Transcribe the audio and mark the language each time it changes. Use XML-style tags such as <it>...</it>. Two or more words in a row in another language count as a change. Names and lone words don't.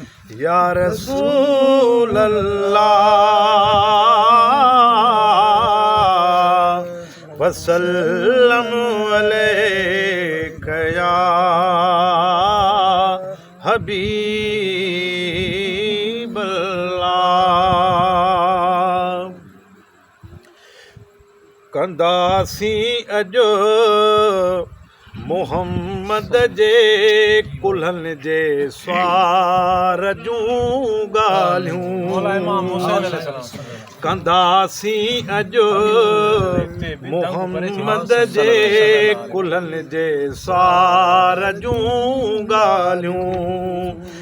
<ar>يا رسول الله، وسلم عليك يا حبيب الله۔</ar> <sd>ڪنداسين اڄ محمد جي ڪلهن جي سوار جون ڳالهيون۔ مولا امام حسين</sd> <ar>عليه السلام۔</ar> <sd>ڪنداسين اڄ محمد جي ڪلهن جي سوار جون ڳالهيون۔</sd>